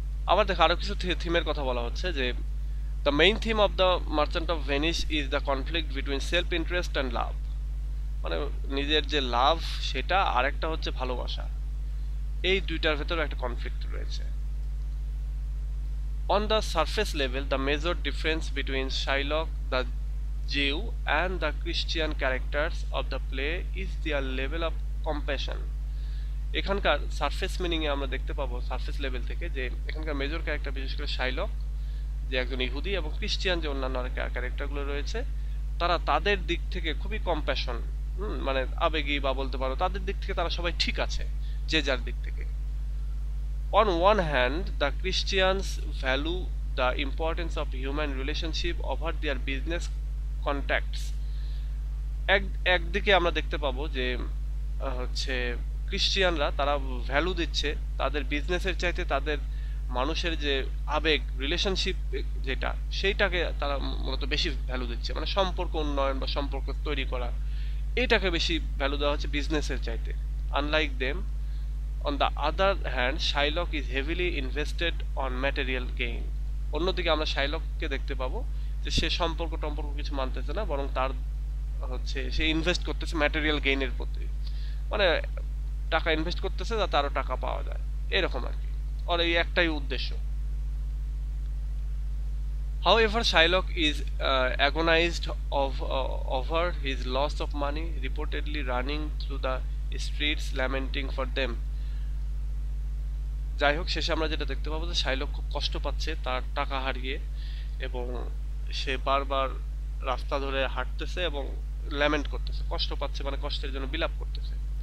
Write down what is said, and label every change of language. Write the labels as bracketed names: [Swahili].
[Bangla] আবার দেখো আরো কিছু থিমের কথা বলা হচ্ছে, যে [English] the main theme of the Merchant of Venice is the conflict between self interest and love, [Bangla] মানে নিজের যে লাভ সেটা, আর একটা হচ্ছে ভালোবাসা, এই দুইটার ভেতরে একটা কনফ্লিক্ট রয়েছে। [English] On the surface level, the major difference between Shylock the Jew and the Christian characters of the play is their level of compassion. [Bangla] এখানকার সারফেস মিনিংয়ে আমরা দেখতে পাবো সারফেস লেভেল থেকে, যে এখানকার মেজর ক্যারেক্টার বিশেষ করে শাইলক, যে একজন ইহুদি, এবং ক্রিশ্চিয়ান যে অন্যান্য ক্যারেক্টারগুলো রয়েছে, তারা তাদের দিক থেকে খুবই কম্প্যাশন, মানে আবেগী বা বলতে পারো তাদের দিক থেকে তারা সবাই ঠিক আছে যে যার দিক থেকে। [English] On one hand, the Christians value the importance of human relationship over their business contacts. [Bangla] একদিকে আমরা দেখতে পাবো যে হচ্ছে ক্রিশ্চিয়ানরা তারা ভ্যালু দিচ্ছে তাদের বিজনেসের চাইতে তাদের মানুষের যে আবেগ, রিলেশনশিপ যেটা, সেইটাকে তারা মূলত বেশি ভ্যালু দিচ্ছে, মানে সম্পর্ক উন্নয়ন বা সম্পর্ক তৈরি করা, এটাকে বেশি ভ্যালু দেওয়া হচ্ছে বিজনেসের চাইতে। [English] Unlike them, on the other hand, Shylock is heavily invested on material gain. [Bangla] অন্যদিকে আমরা শাইলককে দেখতে পাবো যে সে সম্পর্ক কিছু মানতেছে না, বরং তার হচ্ছে সে ইনভেস্ট করতেছে ম্যাটেরিয়াল গেইনের প্রতি, মানে টাকা ইনভেস্ট করতেছে যাতে আরো টাকা পাওয়া যায়, এরকম আর কি, আর এই একটাই উদ্দেশ্য। [English] However, Shylock is agonized over his loss of money, reportedly running through the streets lamenting for them. [Bangla] যাই হোক, শেষে আমরা যেটা দেখতে পাবো যে শাইলক খুব কষ্ট পাচ্ছে তার টাকা হারিয়ে, এবং সে বারবার রাস্তা ধরে হাঁটতেছে এবং ল্যামেন্ট করতেছে, কষ্ট পাচ্ছে মানে কষ্টের জন্য বিলাপ করতেছে।